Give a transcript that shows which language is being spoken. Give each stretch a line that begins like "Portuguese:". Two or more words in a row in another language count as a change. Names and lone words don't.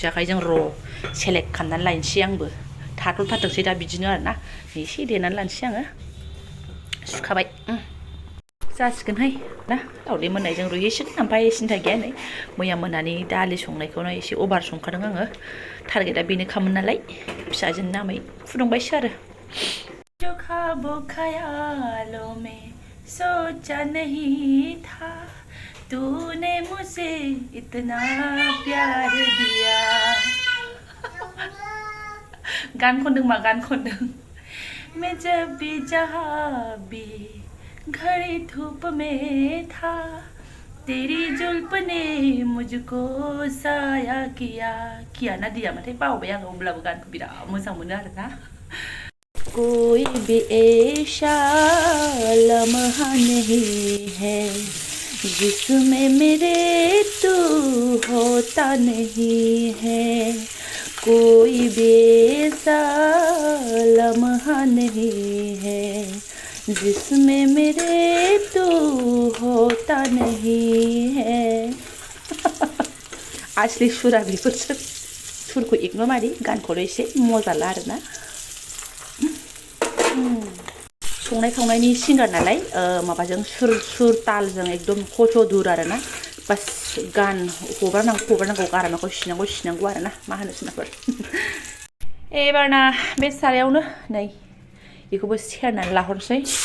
Bodo: आखाइजों सेलेक्ट खालामनानै लायनोसै आंबो थाथ'थारथोंसै दा बिदिनो आरोना एसे देनानै लानोसै आङो सुखाबाय जासिगोनहाय ना दावदै मोननायजों रुहैसिगोन ओमफ्राय सिन्था गैया नै मैया मोनानि दालि संनायखौनो एसे अभार संखादों आङो टारगेटआ बेनोखामोन नालाय फिसाजोनि नामै फुदुंबायसो आरो
Hindi: जो ख्वाबों ख्यालों में सोचा नहीं था तूने मुझे इतना प्यार दिया
Bodo: गान खनदों मा गान खनदों
Hindi: मैं जब भी जहाँ भी घड़ी धूप में था तेरी जुल्फ ने मुझको साया किया ना दिया माथाय
Bodo: बावबाय आङो अब्लाबो गानखौ बिराद मोजां मोनो आरोना
Hindi: कोई भी ऐसा लम्हा नहीं है जिसमें मेरे तू होता नहीं है कोई भी ऐसा लम्हा नहीं है जिसमें मेरे तू होता नहीं है
Bodo: असली सुरा बेफोरसो सुरखौ इग्नर मारि गानखौल' एसे मजा ला आरोना संनाय खावनायनि सिंगार नालाय माबाजों सुर तालजों एकदम खच' दुर आरोना बास गान हगारनांगौ गारामाखौ सिनांगौ आरोना मा होनो सोरनाफोर एबारना बे सारायावनो नै बेखौबो सेरनानै लाहरसै